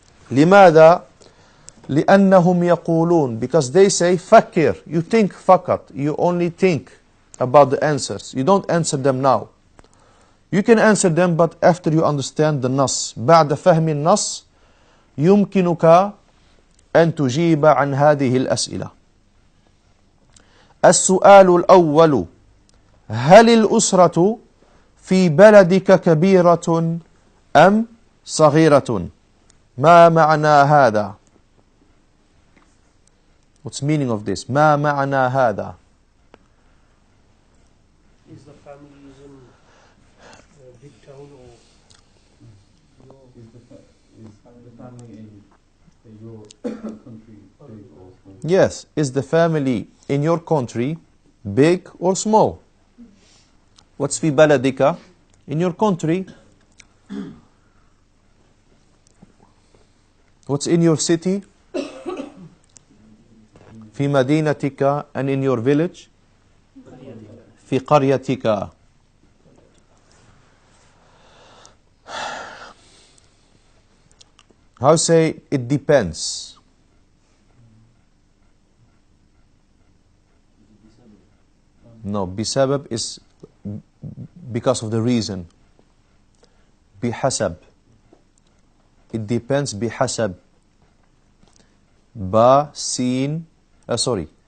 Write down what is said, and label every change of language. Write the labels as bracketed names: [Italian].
[Arabic] لماذا؟ لأنهم يقولون, [English] because they say [Arabic] فكر. [English] You think فقط. You only think about the answers. You don't answer them now. You can answer them, but after you understand the نص. [Arabic] بعد فهم النص يمكنك أن تجيب عن هذه الأسئلة. السؤال الأول: هل الأسرة في بلدك كبيرة أم صغيرة؟ ما معنى هذا؟ [English] What's the meaning of this? [Arabic] ما معنى هذا? [English] Is the family in a big town or is the family in your country big or small? Yes, is the family in your country big or small? What's في بلدك? In your country. What's in your city? [Arabic] في مدينتك, [English] and in your village? [Arabic] في قريتك. [English] How say it depends? No, بسبب is because of the reason. [Arabic] بحسب. [English] It depends بحسب. [Arabic] با سين sorry.